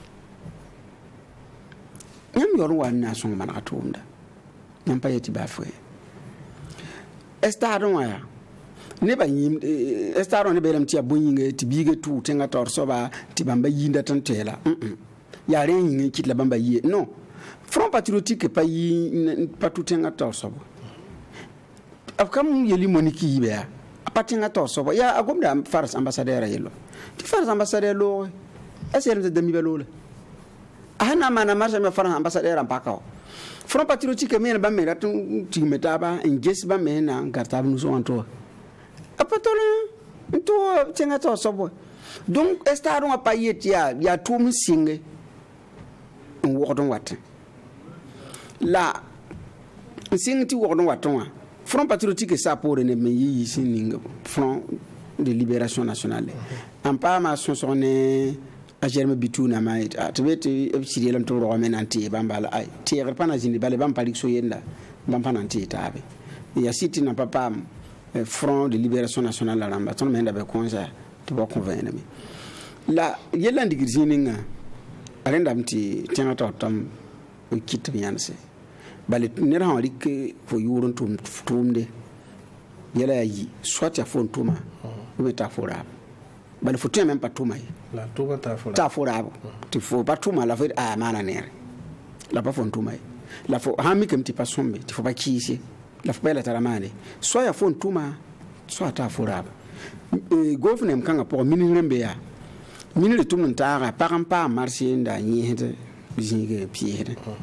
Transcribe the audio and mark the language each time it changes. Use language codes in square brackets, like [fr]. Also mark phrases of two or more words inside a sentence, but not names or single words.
[mos] yãmb yaool n wa n na n sõng manega tʋʋmda yãmb pa yetɩ baa foe estad n wã yaa nebã yĩm estad wã nebã yeelame tɩ yaa bõe-yĩnga tɩ biiga tʋʋ tẽngã taoor soaba tɩ bãmba yĩnda tɩ n toɛɛla yaa rẽ yĩng n kɩt la bãmba yie non [fr] front patriotique [mos] pa tʋ tẽngã taoor soabo b kam yeli moniki yiibe yaa a pa tẽngã taoor soabo yaa a gomda fars ambassadɛɛrã yello tɩ fars ambassadɛɛr looge [fr] est ce [mos] yeelame tɩ damiba loole a sẽn na n maana marsa me fars ambassadɛɛrã n paka wa [fr] front patriotique [mos] meen bãmb me rat n tigme taaba n ges bãmb me sẽn na n gar taab nusẽ wã n tʋwa a pa tol n tʋ tẽngã taoor soab wa donc estad wã pa yet yaa tʋʋm n sɩnge n wogd n watẽ la n sɩng tɩ wogd n watẽ wã [fr] front patriotique [mos] sa poore neb me yɩ sẽn ning [fr] front de libération nationale [mos] n paama sõsg ne a germe bitunama tɩ be tɩ b sɩd yeelame tɩ b rogame na n tɩɩ bãmb bala ay teegr pa na zĩndi bale bãmb pa rɩk so yenda bãmb pa na n tɩɩ taabe yaa sɩd tɩ na pa paam [fr] front de libération nationale [mos] la rãmba tõnd me sẽn da be kõnsa tɩ ba kõ vẽeneme la yella n digd zĩig ninga a rẽndame tɩ tẽngã taoor tãmb kɩt tɩ b yãnse bale ned sã wã rɩk fo yʋʋr n tʋʋmde yɛla yaa yi soit yaa fo n tʋma b me taa fo raab bale fo tõe me n pa tʋma ye taa fo raabo tɩ fo pa tʋma la fo a maana neere la pa fo n tʋma ye la fo sãn mikame tɩ pa sõmbe tɩ fo pa kɩɩse la fo pa yɛla tara maane soit yaa fo n tʋma soit taa fo raabo gofnem kãngã pʋgẽ minig rẽmbe yaa minire tʋmd n taaga pag n paam marse n daa yẽesd zĩige pɩɩsdẽ